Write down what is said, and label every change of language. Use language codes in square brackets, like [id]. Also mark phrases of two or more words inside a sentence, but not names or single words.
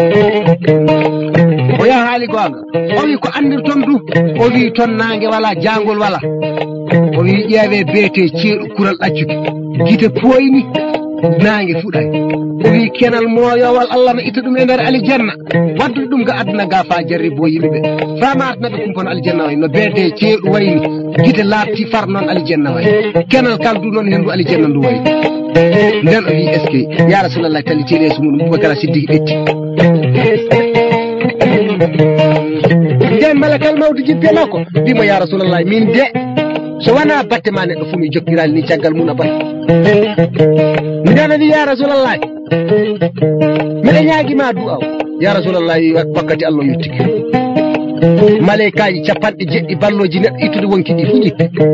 [ff] o yaha haali gonga o wi ko andirton du o wi toon nangue wala jangol wala o wi ƴeewe beete ceeɗu kural ɗaccude guite pooyni nangue fuɗay o wi kenal moyowal allah no itta ɗum e nder aljanna waddude ɗum ga aduna ga fa jarri bo yimɓeɓe famatnaɓe kumpono aljanna way no beede ceeɗu wayni guite laabti far noon aljanna way kenal kal du noon hen du aljanna ndu way nden o wi [fr] est ce que [ar] يا رسول الله [ff] talli teeleso muɗum boubacara siddiki ɓetti nden malakal mawde jibbe makko wimo [ar] يا رسول الله [ff] min de so wona batte ma neɗɗo fuu mi jokkirali ni caggal mum a bata miɗana wi [ar] يا رسول الله [ff] miɗa ñaaguima du'aw [ar] يا رسول الله [ff] wakkati allah yettiki malaikaji capanɗe jeɗɗi balloji neɗɗo ittude wonki ɗi fu ƴitte